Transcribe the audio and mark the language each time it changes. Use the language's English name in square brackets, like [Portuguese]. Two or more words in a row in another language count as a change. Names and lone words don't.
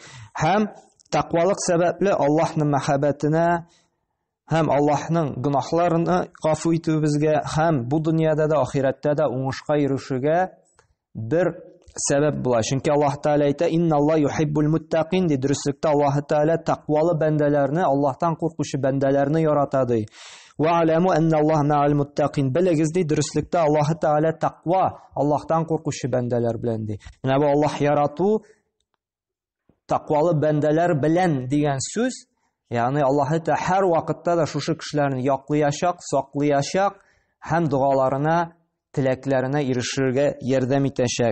[Tatar] Һәм тақвалык сәбәпле Аллаһның мәхәббәтенә һәм Аллаһның гөнаһларını гафу итүебезгә һәм бу дөньяда да, ахирәттә дә уңышка ирешүгә бер сәбәп була. Чөнки Аллаһ Тәгалә әйтә: [Arabic] "إن الله يحب المتقين" [Tatar] ди. Дөреслектә Аллаһ Тәгалә тақвалы бәндәләрне, Аллаһтан куркучы бәндәләрне ярата ди. [Arabic] واعلموا أن الله مع المتقين. [Tatar] Белегез ди, дөреслектә Аллаһ Тәгалә тақва, Аллаһтан куркучы бәндәләр белән ди. Менә бу Аллаһ ярату тақвалы бәндәләр белән дигән сүз, ягъни Аллаһ Тәгалә һәр вакытта да шушы кешеләрне яклыячак, саклыячак һәм дуаларына, теләкләренә ирешергә ярдәм итәчәк.